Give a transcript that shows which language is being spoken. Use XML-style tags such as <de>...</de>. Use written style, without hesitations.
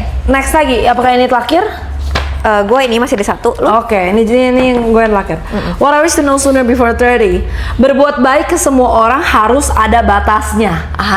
<id>Next lagi, apakah ini terakhir? Gue ini masih ada satu. Lu? Oke, ini gue yang terakhir.</id> <en>What I wish to know sooner before 30.</en> <id>Berbuat baik ke semua orang harus ada batasnya.</id>